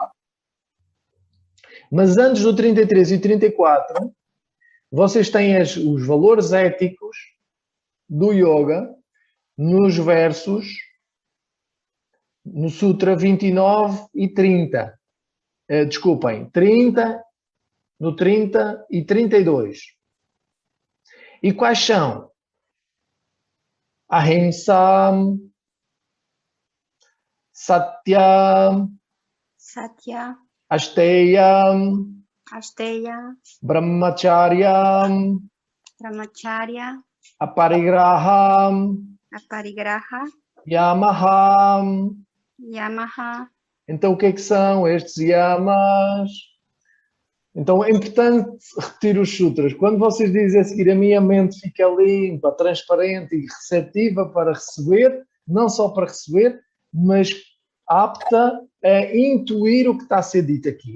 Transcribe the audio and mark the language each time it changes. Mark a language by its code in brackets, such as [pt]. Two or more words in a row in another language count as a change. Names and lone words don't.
[pt] Mas antes do 33 e 34, vocês têm os valores éticos do yoga nos versos, no Sutra 29 e 30. Desculpem, 30, no 30 e 32. E quais são? [sa] Ahimsa, Satya, Satya, Asteya, Asteya, Brahmacharya, Brahmacharya, Aparigraha, Aparigraha, Yamaha. Yamaha. [pt] Então, o que é que são estes yamas? Então, é importante repetir os sutras. Quando vocês dizem a seguir, a minha mente fica limpa, transparente e receptiva para receber, não só para receber, mas apta a intuir o que está a ser dito aqui.